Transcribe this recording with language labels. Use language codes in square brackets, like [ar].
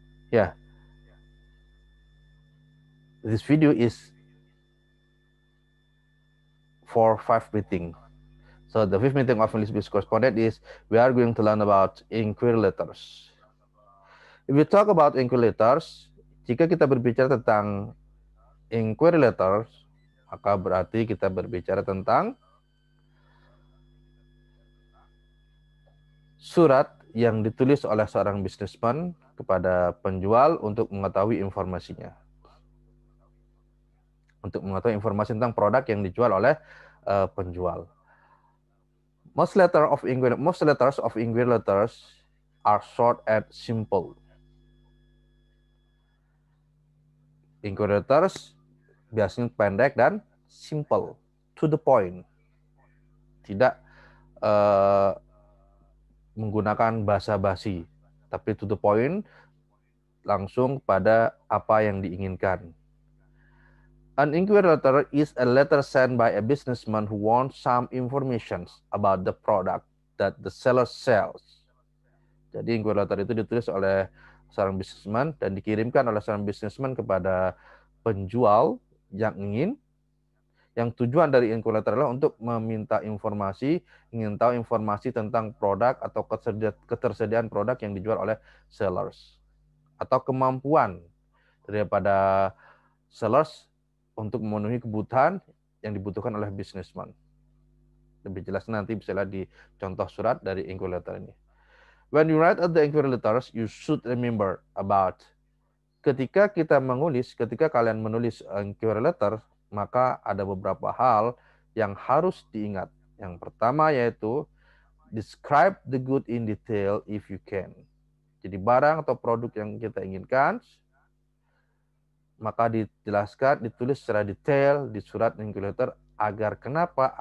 [en] Yeah, this video is for 5 meeting. So the 5th meeting of English Business Correspondent is we are going to learn about inquiry letters. If we talk about inquiry letters, [id] jika kita berbicara tentang inquiry letters, maka berarti kita berbicara tentang surat yang ditulis oleh seorang businessman kepada penjual untuk mengetahui informasinya. Untuk mengetahui informasi tentang produk yang dijual oleh penjual. [en] Most letters of inquiry letters are short and simple. [id] Inquiry letters biasanya pendek dan simple, to the point. Tidak menggunakan basa-basi, tapi to the point, langsung pada apa yang diinginkan. [en] An inquiry letter is a letter sent by a businessman who wants some information about the product that the seller sells. [id] Jadi inquiry letter itu ditulis oleh seorang businessman dan dikirimkan oleh seorang businessman kepada penjual yang tujuan dari inquiry letter adalah untuk meminta informasi, ingin tahu informasi tentang produk atau ketersediaan produk yang dijual oleh sellers atau kemampuan daripada sellers untuk memenuhi kebutuhan yang dibutuhkan oleh businessman. Lebih jelas nanti bisa lihat di contoh surat dari inquiry letter ini. [en] When you write the inquiry letters, you should remember about. [id] Ketika kalian menulis inquiry letter, maka ada beberapa hal yang harus diingat. Yang pertama yaitu [en] describe the good in detail if you can. [id] Jadi barang atau produk yang kita inginkan, maka dijelaskan, ditulis secara detail di surat inquiry letter agar kenapa?